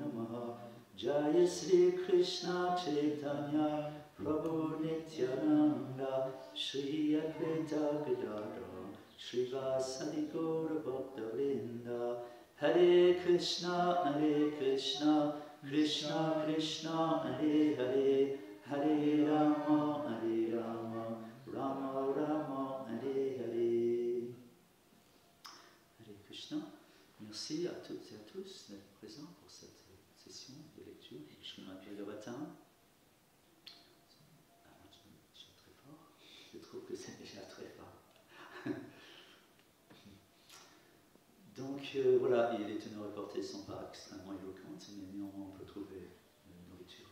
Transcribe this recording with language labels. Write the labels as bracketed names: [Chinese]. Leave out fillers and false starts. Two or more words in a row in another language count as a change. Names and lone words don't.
[Sanskrit] Namaha Jaya Sri Krishna Chaitanya Prabhu Nityananda Shri Advaita Gadadhara Shri Vasadi Gaura Bhakta Vrinda Hare Krishna Krishna Krishna Hare Hare Hare Rama Rama Rama Hare Hare. Hare Krishna. [French] Merci à toutes et à tous d'être présents pour cette session de lecture du Srimad Bhagavatam. Je suis très fort. Je trouve que c'est déjà très fort. Donc voilà, et les teneurs reportées ne sont pas extrêmement éloquentes, mais néanmoins on peut trouver une nourriture.